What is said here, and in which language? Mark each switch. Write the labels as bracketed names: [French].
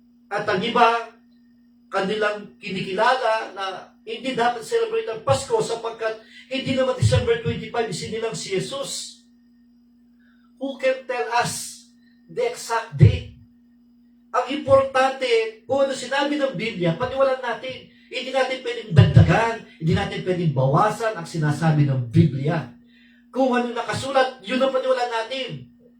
[Filipino] At ang iba, kanilang kinikilala na hindi dapat celebrate ang Pasko sapagkat hindi naman December 25 isinilang si Jesus. [English] Who can tell us the exact date? [Filipino] Ang importante, kung ano sinabi ng Biblia, paniwalaan natin. Hindi natin pwedeng dagdagan, hindi natin pwedeng bawasan ang sinasabi ng Biblia. Kung ano nakasulat, yun ang paniwalaan natin.